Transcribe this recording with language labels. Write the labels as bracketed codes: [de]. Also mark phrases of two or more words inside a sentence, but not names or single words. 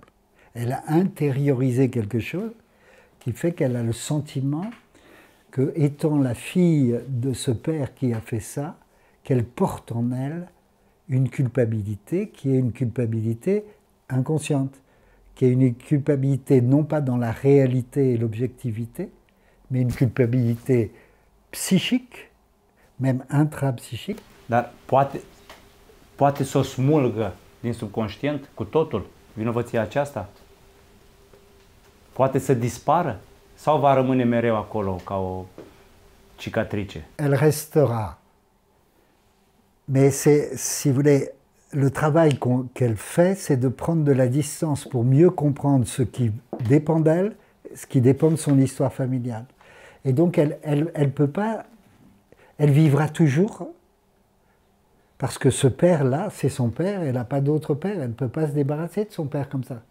[fr] Elle a intériorisé quelque chose qui fait qu'elle a le sentiment que, étant la fille de ce père qui a fait ça, qu'elle porte en elle une culpabilité qui est une culpabilité inconsciente, qui est une culpabilité non pas dans la réalité et l'objectivité, mais une culpabilité psychique, même intrapsychique. [ro] Dar poate să o smulgă din subconștient cu totul, vinovăția aceasta? Poate să dispară? Sau va rămâne mereu acolo ca o cicatrice? [fr] Elle restera. Mais c'est, si vous voulez, le travail qu'elle fait, c'est de prendre de la distance pour mieux comprendre ce qui dépend d'elle, ce qui dépend de son histoire familiale. Et donc elle peut pas, elle vivra toujours, parce que ce père-là, c'est son père, elle n'a pas d'autre père, elle ne peut pas se débarrasser de son père comme ça.